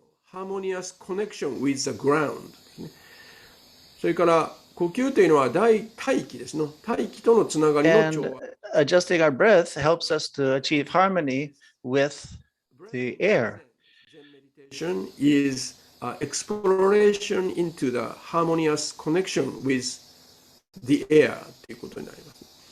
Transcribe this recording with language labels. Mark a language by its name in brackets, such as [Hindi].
[English] Harmonious connection with the ground. [Japanese] それから呼吸というのは大気ですね。大気とのつながりの調和。 [English] Adjusting our breath helps us to achieve harmony with the air. Meditation is exploration into the harmonious connection with the air [Japanese] ということになります。